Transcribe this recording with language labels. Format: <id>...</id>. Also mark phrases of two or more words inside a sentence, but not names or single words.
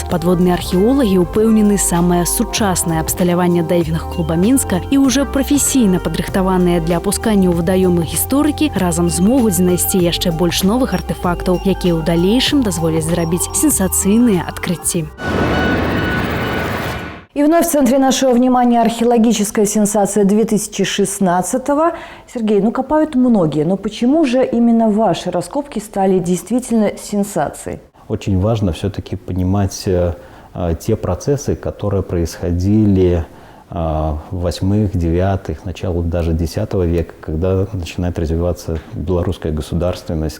<be>Падводныя археолагі ўпэўнены, самае сучаснае абсталяванне дайвінг-клуба Мінска і ўжо прафесійна падрыхтаваныя для апускання ў вадаёмы гісторыкі разам змогуць знайсці яшчэ больш новых артефактаў, якія ў далейшым дазволяць зрабіць сенсацыйныя адкрыцці.</be> <ru>И вновь в центре нашего внимания археологическая сенсация 2016-го. Сергей, копают многие, но почему же именно ваши раскопки стали действительно сенсацией? Очень важно все-таки понимать те процессы, которые происходили в 8-х, 9-х, началу даже 10 века, когда начинает развиваться белорусская государственность.</ru>